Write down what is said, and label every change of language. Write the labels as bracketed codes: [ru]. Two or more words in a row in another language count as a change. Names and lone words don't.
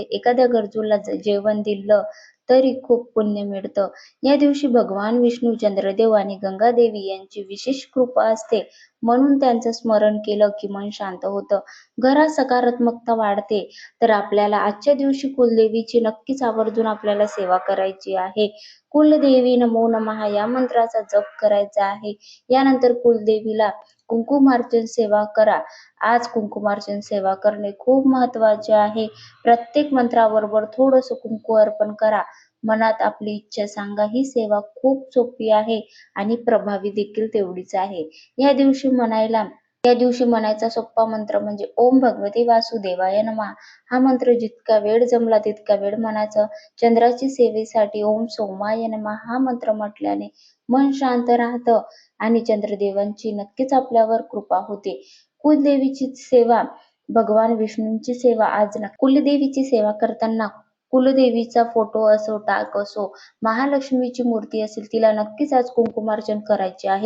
[mr] एखाद्या गरजूला जेवण दिलं तरी खूप पुण्य मिळतं. या दिवशी भगवान विष्णू, चंद्रदेव आणि गंगा देवी यांची विशेष कृपा असते. म्हणून त्यांचं स्मरण केलं की मन शांत होतं, घरात सकारात्मकता वाढते. तर आपल्याला आजच्या दिवशी कुलदेवीची नक्कीच आवर्जून आपल्याला सेवा करायची आहे. [sa] कुलदेवी नमो नमः [mr] या मंत्राचा जप करायचा आहे. यानंतर कुलदेवीला कुंकुमार्चन सेवा करा. आज कुंकुमार्चन सेवा करणे खूप महत्वाचे आहे. प्रत्येक मंत्राबरोबर थोडंसं कुंकू अर्पण करा. मनात आपली इच्छा सांगा. ही सेवा खूप सोपी आहे आणि प्रभावी देखील तेवढीच आहे. या दिवशी म्हणायचा सोपा मंत्र म्हणजे [sa] ओम भगवते वासुदेवाय नमः. [mr] हा मंत्र जितका वेळ जमला तितका वेळ म्हणायचा. चंद्राची सेवेसाठी [sa] ओम सोमाय नमः [mr] हा मंत्र म्हटल्याने मन शांत राहतं आणि चंद्रदेवांची नक्कीच आपल्यावर कृपा होते. कुलदेवीची सेवा, भगवान विष्णूंची सेवा कुलदेवीची सेवा करताना कुलदेवीचा फोटो असो, टाक असो, महालक्ष्मीची मूर्ती असेल तिला नक्कीच आज कुंकुमार्चन करायचे आहे.